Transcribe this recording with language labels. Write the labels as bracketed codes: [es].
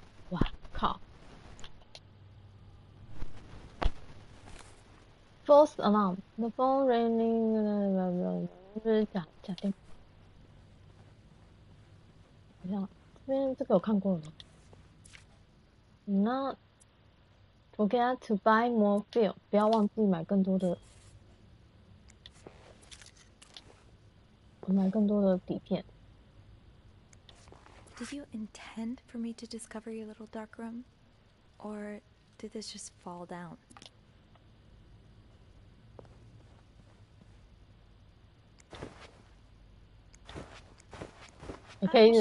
[zh] 哇靠 [en] ！False alarm. The phone ringing. [zh] 就是假电话。好像这边这个有看过吗 ？ [en] Not forget to buy more film. [zh] 不要忘记买更多的底片。 [en] Did you intend for me to discover your little dark room? Or did this just fall down? [zh] 你可以一直